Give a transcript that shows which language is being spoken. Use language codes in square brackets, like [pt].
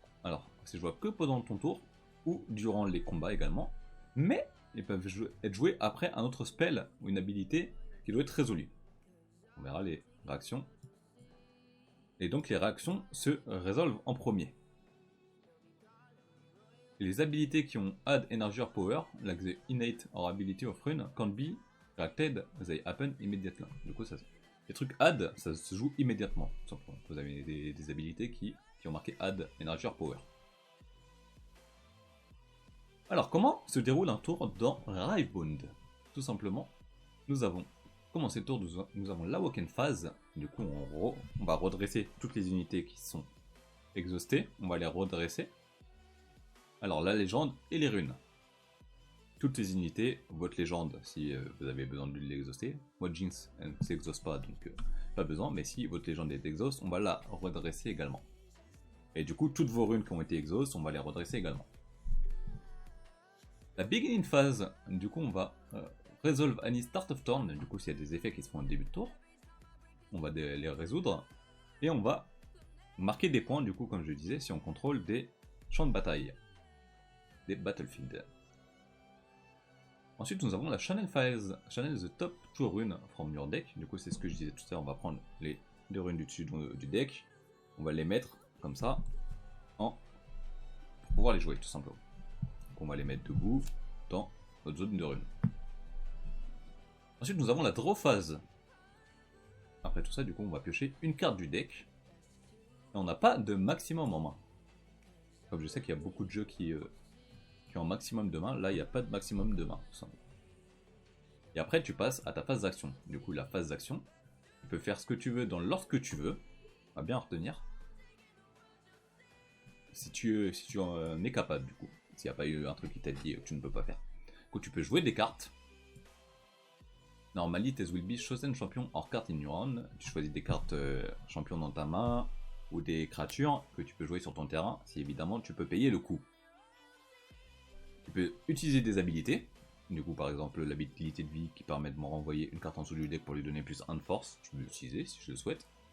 [fr] Alors, c'est jouable que pendant ton tour ou durant les combats également. Mais ils peuvent être joués après un autre spell ou une habilité qui doit être résolue. On verra les réactions. Et donc, les réactions se résolvent en premier. Les habilités qui ont [en] Add Energy or Power, like the Innate or Ability of Rune, can't be reacted, they happen immediately. [fr] Du coup, les trucs Add, ça se joue immédiatement. Tout simplement. Vous avez des habilités qui ont marqué [en] Add Energy or Power. [fr] Alors, comment se déroule un tour dans Rivebound? Tout simplement, nous avons commencé le tour, nous avons l'Awoken Phase. Du coup, on va redresser toutes les unités qui sont exhaustées. On va les redresser. Alors, la légende et les runes. Toutes les unités, votre légende, si vous avez besoin de l'exhauster. Moi, Jinx, elle ne s'exhauste pas, donc pas besoin. Mais si votre légende est exhauste, on va la redresser également. Et du coup, toutes vos runes qui ont été exhaustes, on va les redresser également. La beginning phase, du coup, on va [en] resolve any start of turn. [fr] Du coup, s'il y a des effets qui se font au début de tour, on va les résoudre. Et on va marquer des points, du coup, comme je disais, si on contrôle des champs de bataille. Des battlefields. Ensuite, nous avons la Channel Phase. [en] Channel the top 2 runes from your deck. [fr] Du coup, c'est ce que je disais tout à l'heure. On va prendre les 2 runes du dessus du deck. On va les mettre comme ça pour pouvoir les jouer, tout simplement. Donc, on va les mettre debout dans notre zone de runes. Ensuite, nous avons la Draw Phase. Après tout ça, du coup, on va piocher une carte du deck. Et on n'a pas de maximum en main. Comme je sais qu'il y a beaucoup de jeux qui ont un maximum de main, là il n'y a pas de maximum de main, tout simplement. Et après tu passes à ta phase d'action. Du coup la phase d'action, tu peux faire ce que tu veux dans l'ordre que tu veux, on va bien retenir. Si tu en es capable du coup, s'il n'y a pas eu un truc qui t'a dit que tu ne peux pas faire. Du coup tu peux jouer des cartes. [en] Normally this will be chosen champion or card in your hand. [fr] Tu choisis des cartes champions dans ta main, ou des créatures que tu peux jouer sur ton terrain, si évidemment tu peux payer le coût. Tu peux utiliser des habilités, du coup par exemple l'habilité de vie qui permet de me renvoyer une carte en dessous du deck pour lui donner plus 1 de force, je peux l'utiliser si je le souhaite.